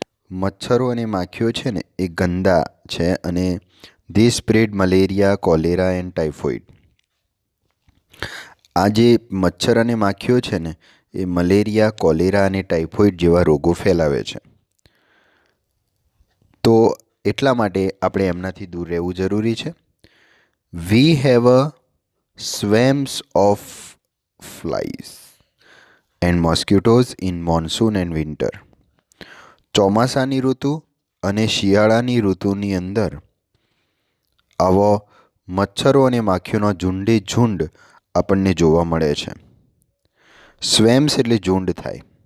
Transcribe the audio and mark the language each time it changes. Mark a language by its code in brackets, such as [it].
[gu] મચ્છરો અને માખીઓ છે ને એ ગંદા છે અને [en] They spread malaria, cholera and typhoid. [gu] આ જે મચ્છર અને માખીઓ છે ને એ મલેરિયા, કોલેરા અને ટાઇફોઇડ જેવા રોગો ફેલાવે છે. તો એટલા માટે આપણે એમનાથી દૂર રહેવું જરૂરી છે. [en] We have a swarms of flies and mosquitoes in monsoon and winter. [gu] ચોમાસાની ઋતુ અને શિયાળાની ઋતુની અંદર આવો મચ્છરો અને માખીઓનો ઝુંડે ઝુંડ આપણને જોવા મળે છે. સ્વેમ્સ એટલે ઝુંડ થાય.